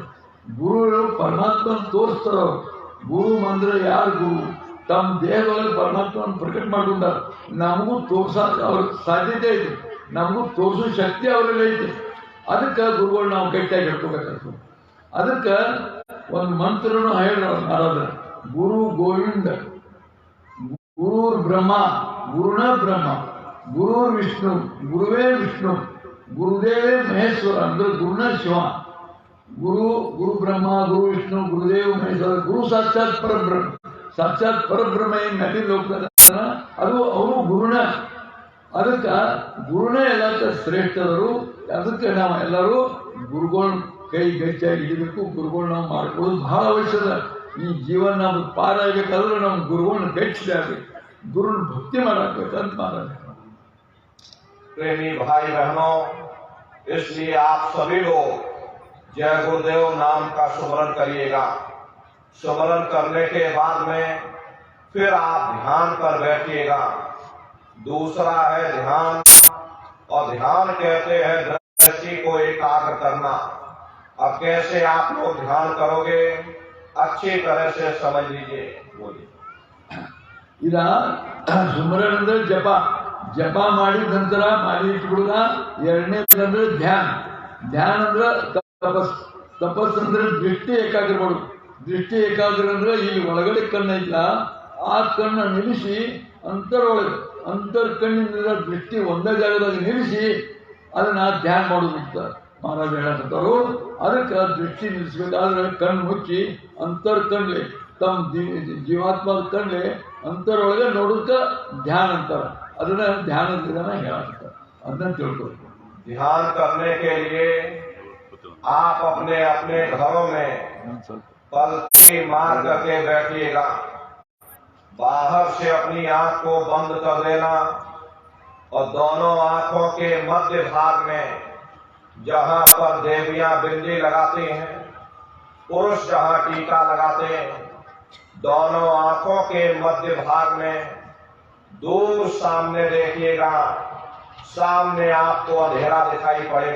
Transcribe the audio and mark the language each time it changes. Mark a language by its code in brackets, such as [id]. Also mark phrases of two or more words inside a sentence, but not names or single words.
[kn] ಗುರು ಪರಮಾತ್ಮನ ತೋರಿಸ್ತಾರ. ಗುರು ಅಂದ್ರೆ ಯಾರು ಗುರು? ತಮ್ಮ ದೇಹದೊಳಗೆ ಪರಮಾತ್ಮನ ಪ್ರಕಟ ಮಾಡ್ಕೊಂಡಾರ. ನಮಗೂ ತೋರ್ಸೋಕೆ ಅವ್ರ ಸಾಧ್ಯತೆ ಐತಿ, ನಮಗೂ ತೋರಿಸೋ ಶಕ್ತಿ ಅವರಲ್ಲಿ ಐತಿ. ಅದಕ್ಕೆ ಗುರುಗಳು ನಾವು ಗಟ್ಟಿಯಾಗಿ ಹಿಡ್ಕೋಬೇಕಾಗ್ತದೆ. ಅದಕ್ಕೆ ಒಂದು ಮಂತ್ರನು ಹೇಳ್ರ ಮಹಾರಾಜ, [sa] ಗುರು ಗೋವಿಂದ ಗುರುರ್ ಬ್ರಹ್ಮ ಗುರುನ ಬ್ರಹ್ಮ ಗುರುರ್ ವಿಷ್ಣು ಗುರುವೇ ವಿಷ್ಣು ಗುರುದೇವೇ ಮಹೇಶ್ವರ [kn] ಅಂದ್ರೆ ಗುರುನ ಶಿವ. [sa] ಗುರು ಗುರು ಬ್ರಹ್ಮ ಗುರು ವಿಷ್ಣು ಗುರುದೇವ ಮಹೇಶ್ವರ. ಗುರು ಸಾಕ್ಷಾತ್ ಪರಬ್ರಹ್ಮ. [kn] ಸಾಕ್ಷಾತ್ ಪರಬ್ರಹ್ಮ ಏನು ನದಿ ಲೋಕದ ಅದು ಅವರು ಗುರುನ. ಅದಕ್ಕೆ ಗುರುನೇ ಎಲ್ಲ ಶ್ರೇಷ್ಠದರು. ಅದಕ್ಕೆ ನಾವು ಎಲ್ಲರೂ ಗುರುಗಳ ಕೈ ಗಚ್ಚಾಗಿ ಹಿಡಿಬೇಕು. ಗುರುಗಳು ನಾವು ಮಾಡ್ಕೊಳ್ಳೋದು ಬಹಳ ಅವಶ್ಯಕ. ಈ ಜೀವನ ನಮ್ಗೆ ಪಾರಾಗಬೇಕಾದ್ರೆ ನಮ್ಮ ಗುರುಗಳನ್ನ ಗಚ್ಚಿದಾಗಬೇಕು, ಗುರುನ ಭಕ್ತಿ ಮಾಡಬೇಕಂತ ಮಾರಾಟ. [hi] प्रेमी भाई बहनों, इसलिए आप सभी लोग जय गुरुदेव नाम का सुमरन करिएगा। सुमरन करने के बाद में फिर आप ध्यान पर बैठिएगा। दूसरा है ध्यान, और ध्यान कहते हैं दृष्टि को एकाग्र करना। अब कैसे आप लोग ध्यान करोगे अच्छी तरह से समझ लीजिए। बोलिए। [kn] ಇದ ಸುಮರನ್ ಅಂದ್ರೆ ಜಪ. ಜಪ ಮಾಡಿದ ನಂತರ ಮಾಡಿ ಇಟ್ಬಿಡುದ. ಎರಡನೇದಂದ್ರೆ ಧ್ಯಾನ. ಧ್ಯಾನ ಅಂದ್ರೆ ತಪಸ್. ತಪಸ್ ಅಂದ್ರೆ ದೃಷ್ಟಿ ಏಕಾಗ್ರ ಮಾಡೋದು. ದೃಷ್ಟಿ ಏಕಾಗ್ರ ಅಂದ್ರೆ ಇಲ್ಲಿ ಒಳಗಡೆ ಕಣ್ಣು ಇಲ್ಲ, ಆ ಕಣ್ಣು ನಿಲ್ಲಿಸಿ ಅಂತರೊಳಗೆ ಕಣ್ಣಿನಿಂದ ದೃಷ್ಟಿ ಒಂದೇ ಜಾಗದಾಗ ನಿಲ್ಲಿಸಿ ಅದನ್ನ ಧ್ಯಾನ ಮಾಡೋದು ಮಹಾರಾಜ ಹೇಳಕತ್ತಾರು. ಅದಕ್ಕೆ ದೃಷ್ಟಿ ನಿಲ್ಲಿಸ್ಬೇಕಾದ್ರೆ ಕಣ್ಣು ಮುಚ್ಚಿ ಕಣ್ಲೆ ತಮ್ಮ ಜೀವಾತ್ಮದ ಕಣ್ಲೆ ಅಂತರೊಳಗೆ ನೋಡೋದಕ್ಕೆ ಧ್ಯಾನ ಅಂತಾರೆ. ಅದನ್ನ ಧ್ಯಾನದ ವಿಧಾನ ಹೇಳಕತ್ತಾರೆ. ಅದನ್ನ ತಿಳ್ಕೊಬೇಕು. [hi] ध्यान करने के लिए आप अपने अपने घरों में पलकी मार करके बैठिएगा। बाहर से अपनी आंख को बंद कर देना, और दोनों आंखों के मध्य भाग में जहां पर देवियां बिंदी लगाती हैं, पुरुष जहां टीका लगाते हैं, दोनों आंखों के मध्य भाग में दूर सामने देखिएगा, सामने आपको अंधेरा दिखाई पड़ेगा।